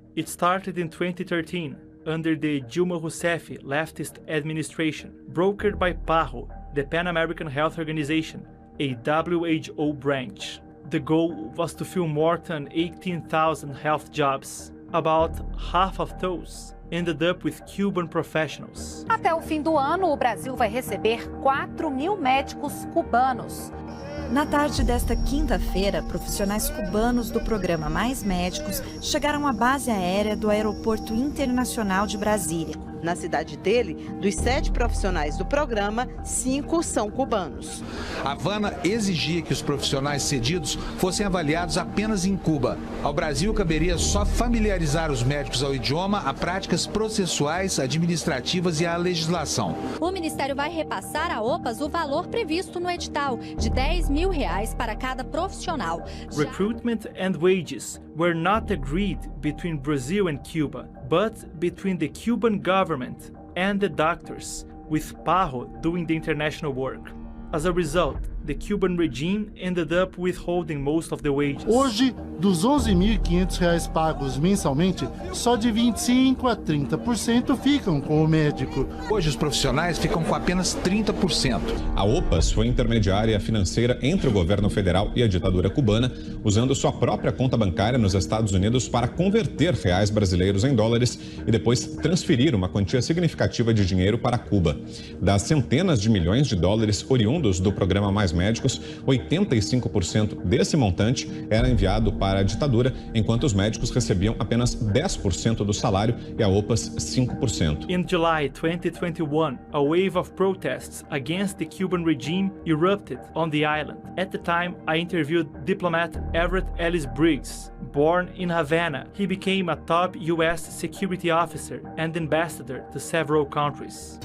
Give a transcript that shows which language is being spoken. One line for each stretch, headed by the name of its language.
English: It started in 2013 under the Dilma Rousseff leftist administration, brokered by PAHO, the Pan American Health Organization, a WHO branch. The goal was to fill more than 18,000 health jobs. About half of those ended up with Cuban professionals.
Portuguese: Até o fim do ano, o Brasil vai receber 4.000 médicos cubanos. Na tarde desta quinta-feira, profissionais cubanos do programa Mais Médicos chegaram à base aérea do Aeroporto Internacional de Brasília. Na cidade dele, dos 7 profissionais do programa, 5 são cubanos. Havana exigia que os profissionais cedidos fossem avaliados apenas em Cuba. Ao Brasil, caberia só familiarizar os médicos ao idioma, a práticas processuais, administrativas e à legislação. O Ministério vai repassar a OPAS o valor previsto no edital, de R$10.000 para cada profissional.
English: Recruitment and wages were not agreed between Brazil and Cuba, but between the Cuban government and the doctors, with PAHO doing the international work. As a result, the Cuban regime ended up withholding most of the wages.
Portuguese: Hoje, dos R$11.500 pagos mensalmente, só de 25% a 30% ficam com o médico. Hoje, os profissionais ficam com apenas 30%. A OPAS foi intermediária financeira entre o governo federal e a ditadura cubana, usando sua própria conta bancária nos Estados Unidos para converter reais brasileiros em dólares e depois transferir uma quantia significativa de dinheiro para Cuba. Das centenas de milhões de dólares oriundos do programa Mais Médicos, 85% desse montante era enviado para a ditadura, enquanto os médicos recebiam apenas 10% do salário e a OPAS 5%.
English: In July 2021, a wave of protests against the Cuban regime erupted on the island. At the time, I interviewed diplomat Everett Ellis Briggs. Born in Havana, he became a top U.S. security officer and ambassador to several countries.